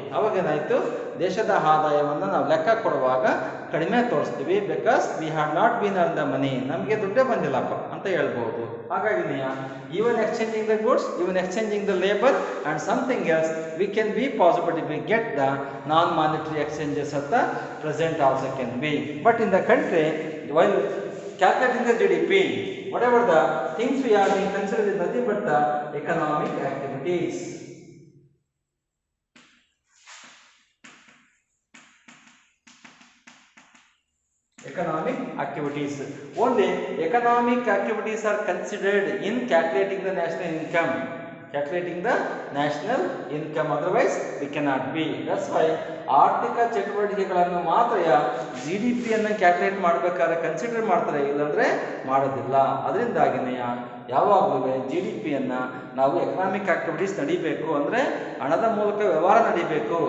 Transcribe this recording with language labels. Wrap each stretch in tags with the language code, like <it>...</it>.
<kn>ಅವಾಗ ಏನಾಯಿತು, ದೇಶದ ಆದಾಯವನ್ನು ನಾವು ಲೆಕ್ಕ ಕೊಡುವಾಗ ಕಡಿಮೆ ತೋರಿಸ್ತೀವಿ.</kn> <en>because we have not been earn the money,</en> <kn>ನಮಗೆ ದುಡ್ಡೇ ಬಂದಿಲ್ಲಪ್ಪ ಅಂತ ಹೇಳ್ಬೋದು.</kn> <en>ಹಾಗಾಗಿ even exchanging the goods, even exchanging the labour and something else, we can be possibility we get the non monetary exchanges at the present also can be. But in the country, while calculating the GDP, whatever the things we are being considered is nothing but the economic activities. Economic activities. Only economic activities are considered in calculating the national income. Calculating the national income, otherwise we cannot be. That's why</en> <kn>ಆರ್ಥಿಕ ಚಟುವಟಿಕೆಗಳನ್ನು ಮಾತ್ರ GDP ಅನ್ನು calculate ಮಾಡಬೇಕಾದ್ರೆ consider ಮಾಡ್ತಾರೆ, ಇಲ್ಲಾಂದ್ರೆ ಮಾಡೋದಿಲ್ಲ. ಅದರಿಂದಾಗಿನೇ ಯಾವಾಗಲೂ GDP ಅನ್ನು ನಾವು ಎಕನಾಮಿಕ್ ಆಕ್ಟಿವಿಟೀಸ್ ನಡಿಬೇಕು, ಅಂದರೆ ಹಣದ ಮೂಲಕ ವ್ಯವಹಾರ ನಡಿಬೇಕು.</kn>